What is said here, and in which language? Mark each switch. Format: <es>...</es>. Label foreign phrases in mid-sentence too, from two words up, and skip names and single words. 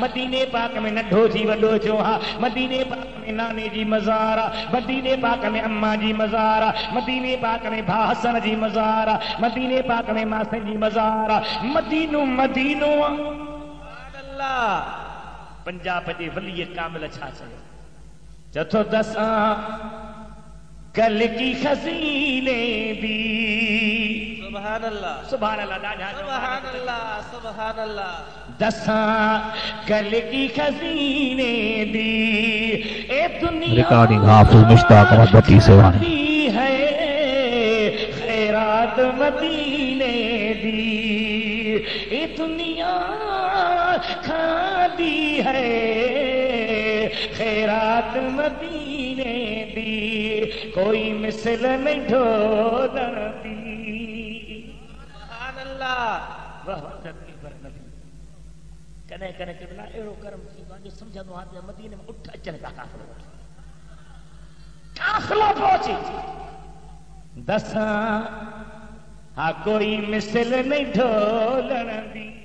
<sd>मदीने पाक में नंढो थी वॾो थियो आहे। मदीने पाक में नाने जी मज़ार आहे। मदीने पाक में अम्मा जी मज़ार आहे। मदीने पाक में भाउ हसन जी मज़ार आहे। मदीने पाक में मासन जी मज़ार आहे। मदीनो मदीनो अल्लाह। पंजाब जे वली कामिल छा चयो चथो</sd> <pa>ਦਸਾਂ ਕਲ ਕੀ ਖ਼ਜ਼ੀਨੇ ਦੀ।</pa> <ar>سبحان الله. سبحان الله. سبحان الله سبحان الله.</ar> <pa>ਦਸਾਂ ਕਲ ਕੀ ਖ਼ਜ਼ੀਨੇ ਦੀ ਏ ਦੁਨੀਆ</pa> <ur>ریکارڈنگ حافظ مشتاق احمد بھٹی سیوانی</ur> <pa>ਹੈ ਖ਼ੈਰਾਤ ਮਦੀਨੇ ਦੀ। ਏ ਦੁਨੀਆ ਖਾਦੀ ਹੈ ਖ਼ੈਰਾਤ ਮਦੀਨੇ ਦੀ। ਕੋਈ ਮਿਸਲ ਨਹੀਂ ਢੋਲਣ ਦੀ।</pa> <ar>سبحان الله.</ar> <sd>वाह धरती पर नबी कॾहिं कॾहिं किबला अहिड़ो कर्म थींदो आहे जो सम्झंदो आहे त मदीने में उठ अचनि था काफ़िर दाखिलो पहुंचे दसा हा</sd> <pa>ਕੋਈ ਮਿਸਲ ਨਹੀਂ ਢੋਲਣ ਦੀ</pa>